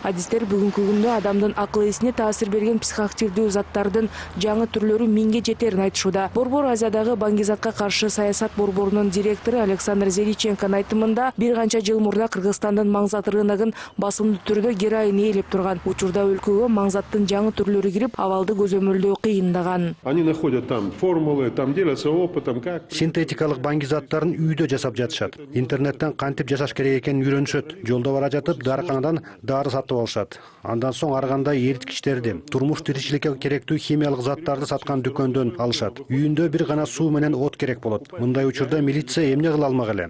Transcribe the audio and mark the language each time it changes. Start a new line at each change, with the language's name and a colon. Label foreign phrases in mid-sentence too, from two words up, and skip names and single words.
Kyrgyz: Адистер бүгүнкү күндө адамдын акыл эсине таасир берген психоактивдүү заттардын жаңы түрлөрү 1000ге жетерин айтышууда. Борбор Азиядагы баңгизатка каршы саясат борборунун директору Александр Зеличенконун айтымында бир канча жыл мурда Кыргызстандын маңзат рыногун басымдуу түрдө героин ээлеп турган. Учурда өлкөгө маңзаттын жаңы түрлөрү кирип, абалды көзөмөлдөө кыйындаган.
Russian: Они находят там формулы, там делятся опытом, как...
Kyrgyz: Синтетикалык баңгизаттарын үйдө жасап жатышат. Интернеттен кантип жасаш керек экенин үйрөнүшөт. Жолдо бара жатып дарыканадан дары сатып алышат. Андан соң ар кандай эриткичтерди, турмуш тиричиликке керектүү химиялык заттарды саткан дүкөндөн алышат. Үйүндө бир гана суу менен от керек болот. Мындай учурда милиция эмне кыла алмак эле?